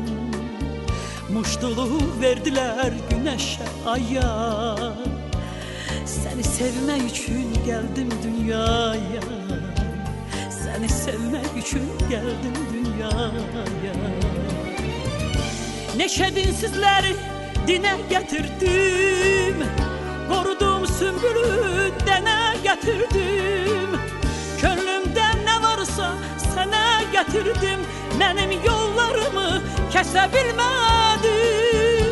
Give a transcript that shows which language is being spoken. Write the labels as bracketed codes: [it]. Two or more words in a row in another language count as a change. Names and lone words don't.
[az] Muştuluq verdilər günəşə, aya. Səni sevmək üçün gəldim dünyaya. Səni sevmək üçün gəldim dünyaya. [tr] Neçə dinsizləri dine getirdim, korudum sümbülü dene getirdim. Könlümden ne varsa sana getirdim, benim yollarımı kesebilmedim.